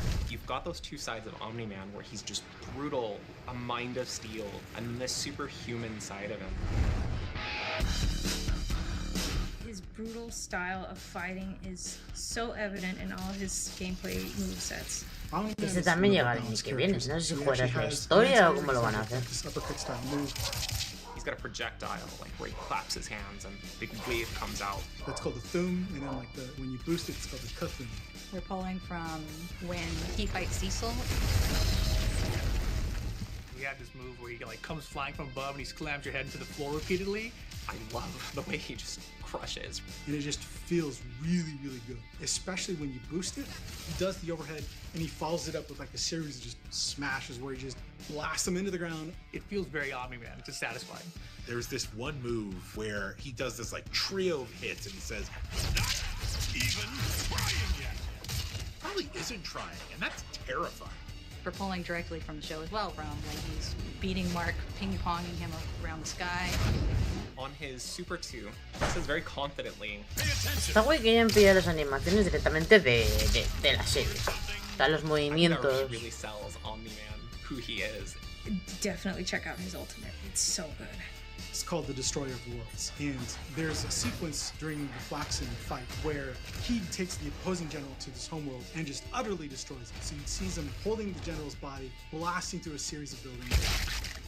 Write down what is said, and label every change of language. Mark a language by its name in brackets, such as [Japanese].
[English] You've got those two sides of Omni-Man where he's just brutal, a mind of steel, and this superhuman side of him. His brutal style of fighting is so evident in all his gameplay movesets. [Spanish] Este también llega el año que viene, no sé si juegas la historia o cómo lo van a hacer. [English] He's got a projectile, like where he claps his hands and a big wave comes out. That's called the thum, and then like when you boost it, it's called the kuthum. We're pulling from when he fights Cecil. We had this move where he like comes flying from above and he slams your head into the floor repeatedly. I love the way he just crushes. And it just feels really, really good. Especially when you boost it. He does the overhead and he follows it up with like a series of just smashes where he just blasts them into the ground. It feels very Omni-Man, it's just satisfying. There's this one move where he does this like trio of hits and he says, "Not even trying yet." Probably isn't trying, and that's terrifying. We're pulling directly from the show as well, from when he's beating Mark, ping-ponging him around the sky. On his Super 2, he says very confidently, [Spanish] Está guay que hayan pillado las animaciones directamente de la serie. Está los movimientos. [English] really sells Omni-Man, who he is. Definitely check out his ultimate. It's so good. It's called the Destroyer of Worlds, and there's a sequence during the Flaxen fight where he takes the opposing general to this homeworld and just utterly destroys it. So he sees him holding the general's body, blasting through a series of buildings.